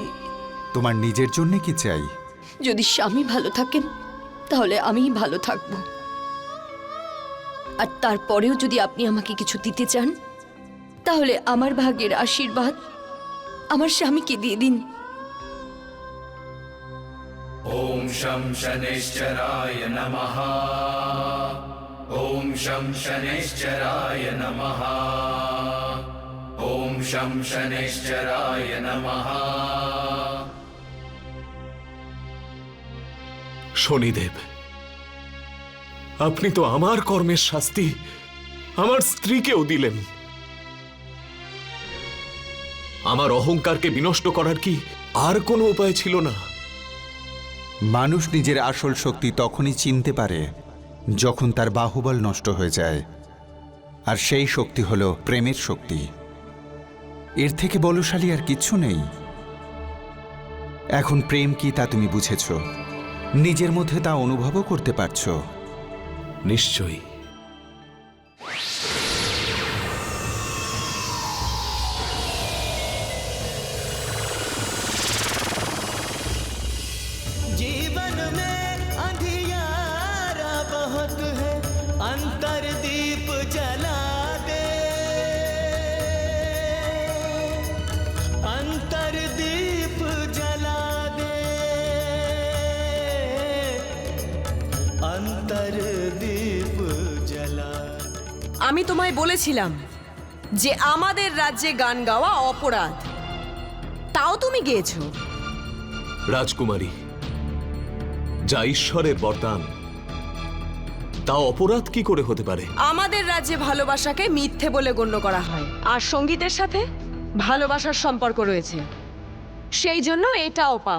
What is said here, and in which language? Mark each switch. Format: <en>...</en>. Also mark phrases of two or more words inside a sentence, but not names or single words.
<bn>তোমার নিজের জন্য কি চাই? যদি স্বামী ভালো থাকেন তাহলে আমিই ভালো থাকব। আর তারপরেও যদি আপনি আমাকে কিছু দিতে চান তাহলে আমার ভাগ্যের আশীর্বাদ আমার স্বামীকে দিয়ে দিন।</bn> <sa>ॐ शं शनैश्चराय नमः। ॐ शं शनैश्चराय नमः। ॐ शं शनैश्चराय नमः।</sa> <bn>শনিদেব, আপনি তো আমার কর্মের শাস্তি আমার স্ত্রীকেও দিলেন। আমার অহংকারকে বিনষ্ট করার কি আর কোনো উপায় ছিল না? মানুষ নিজের আসল শক্তি তখনই চিনতে পারে যখন তার বাহুবল নষ্ট হয়ে যায়, আর সেই শক্তি হলো প্রেমের শক্তি। এর থেকে বলশালী আর কিচ্ছু নেই। এখন প্রেম কি তা তুমি বুঝেছ, নিজের মধ্যে তা অনুভবও করতে পারছো। নিশ্চয়ই।</bn> <hi>जीवन में अंधियारा बहुत है, अंतर दीप जला दे, अंतर दीप जला दे, अंतर दीप जला।</hi> <bn>আমি তোমায় বলেছিলাম যে আমাদের রাজ্যে গান গাওয়া অপরাধ, তাও তুমি গেয়েছো। রাজকুমারী, যা ঈশ্বরের বরদান তা অপরাধ কি করে হতে পারে? আমাদের রাজ্যে ভালোবাসাকে মিথ্যে বলে গণ্য করা হয়, আর সঙ্গীতের সাথে ভালোবাসার সম্পর্ক রয়েছে, সেই জন্য এটাও পাপ।</bn>